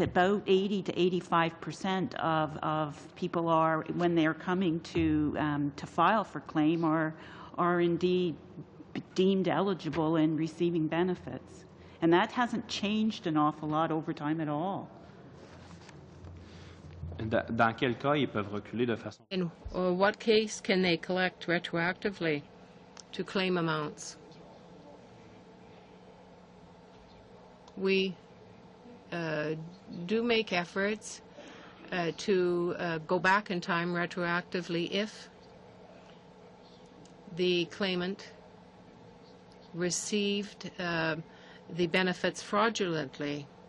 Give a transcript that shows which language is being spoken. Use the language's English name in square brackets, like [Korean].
[English] About 80 to 85% of people are, when they are coming to file for claim, are indeed deemed eligible and receiving benefits, and that hasn't changed an awful lot over time at all. [French] Dans quel cas ils peuvent reculer de façon... [English] In what case can they collect retroactively to claim amounts? We do make efforts to go back in time retroactively if the claimant received the benefits fraudulently.